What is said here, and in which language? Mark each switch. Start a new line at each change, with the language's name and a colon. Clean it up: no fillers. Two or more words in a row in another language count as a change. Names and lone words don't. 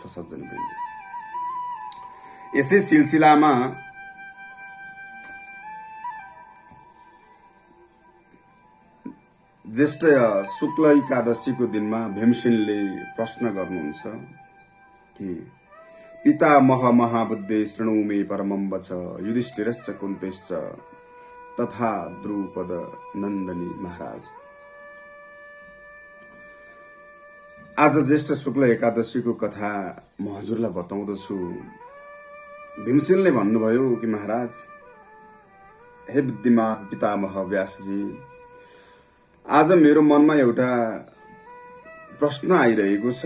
Nepali: सज्जनवृन्द, यसै सिलसिलामा ज्येष्ठ शुक्ल एकादशीको दिनमा भीमसेनले प्रश्न गर्नुहुन्छ कि
Sanskrit: पितामह महाबुद्धे शृणु मे परमं वच युधिष्ठिरश्च कुन्तेश्च तथा द्रुपद नन्दनी
Nepali: महाराज। आज ज्येष्ठ शुक्ल एकादशीको कथा म हजुरलाई बताउँदछु। भीमसेनले भन्नुभयो कि महाराज, हे बुद्धिमान पितामह व्यासजी, आज मेरो मनमा एउटा प्रश्न आइरहेको छ।